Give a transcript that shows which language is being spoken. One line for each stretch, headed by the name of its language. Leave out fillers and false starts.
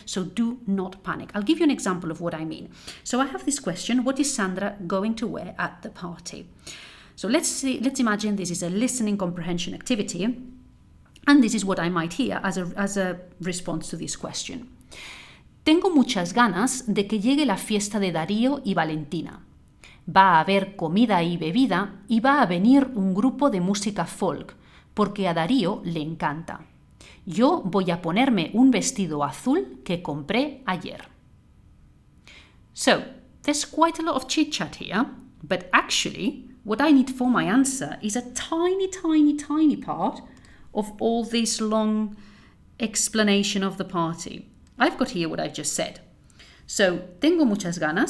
English: So do not panic. I'll give you an example of what I mean. So I have this question: what is Sandra going to wear at the party? So let's imagine this is a listening comprehension activity, and this is what I might hear as a response to this question.
Spanish: Tengo muchas ganas de que llegue la fiesta de Darío y Valentina. Va a haber comida y bebida y va a venir un grupo de música folk, porque a Darío le encanta. Yo voy a ponerme un vestido azul que compré ayer.
English: So, there's quite a lot of chit-chat here, but actually, what I need for my answer is a tiny, tiny, tiny part of all this long explanation of the party. I've got here what I've just said. So,
Spanish: tengo muchas ganas.